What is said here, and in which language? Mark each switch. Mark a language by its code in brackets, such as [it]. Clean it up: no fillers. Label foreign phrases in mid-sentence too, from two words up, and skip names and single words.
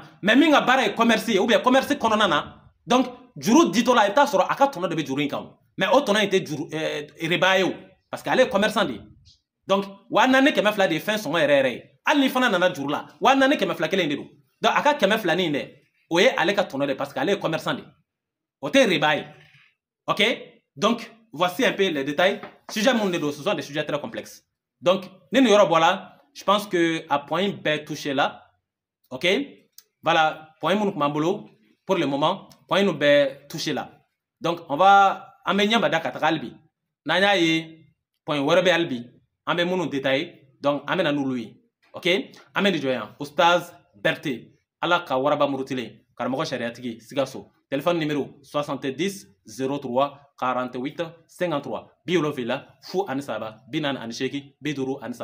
[bm] Mais min ka baara ye commerce ye [fr] ou bien [bm] commerce kɔnɔna na, donc juru ditɔ la i bɛ taa sɔrɔ a ka tɔnɔ de bɛ juru in kan. Mais o tɔnɔ in tɛ juru riba ye o. [fr] Parce que [bm] ale ye commerçant de ye. Donc, waa naani kɛmɛ fila de ye fɛn sɔngɔ yɛrɛ yɛrɛ ye. Hali ni fana nana juru la, waa naani kɛmɛ fila kelen de don. Donc, a ka kɛmɛ fila nin dɛ, o ye ale ka tɔnɔ de [fr] parce que [bm] ale [fr] est commerçant [bm] de. O tɛ riba ye. Ok? [fr] Donc, voici un peu les détails. [bm] Sujet mun de don, [fr] ce sont des sujets très complexes. Donc, [bm] ni nin yɔrɔ bɔra, [fr] je pense que a point bɛɛ touché là. Ok? [bm] Voilà, point mun kun b'an bolo [fr] pour le moment, [bm] point nu bɛɛ [fr] touché là. [bm] Donc, [fr] on va [bm] an bɛ ɲɛ bada ka taga hali bi. N'an y'a ye point wɛrɛ bɛ hali bi, an bɛ minnu détaillé. Donc, an bɛna n'olu ye. Ok? An bɛ nin jɔ yan. Oustaz Berté. Ala ka waraba murutilen. Karamɔgɔ sariyatigi Sikaso. [fr] Téléphone numéro [bm] 70 03 48 53 70 fu ani saba 48 50 53.